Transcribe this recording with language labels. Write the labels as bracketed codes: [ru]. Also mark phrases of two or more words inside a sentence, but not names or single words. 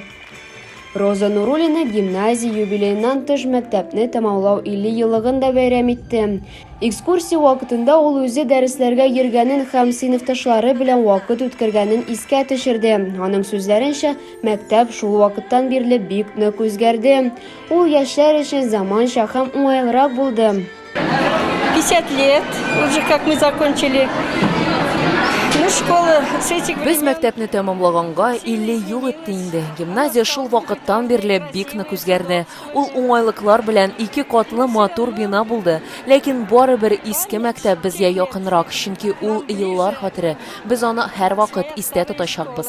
[tt] Роза Нуруллина гимназия юбилейнан тыш мәктәпне тамамлау 50 еллыгын да бәйрәм итте. Экскурсия вакытында ул үзе дәресләргә йөргәнен һәм сыйныфташлары белән вакыт үткәргәнен искә төшерде. Аның сүзләренчә, мәктәп шул вакыттан бирле бик нык үзгәрде. Ул яшьләр өчен заманча һәм уңайлырак булды. [ru] 50 лет, уже как мы закончили. Ну, школа с этих... [tt] Без мәктәпне тәмамлаганга 50 ел үтте инде. Гимназия шул вакыттан бирле бик нык үзгәрде. Ул уңайлыклар белән 2 катлы матур бина булды. Ләкин барыбер иске мәктәп безгә якынрак, чөнки ул еллар хәтере. Без аны һәр вакыт истә тотачакбыз.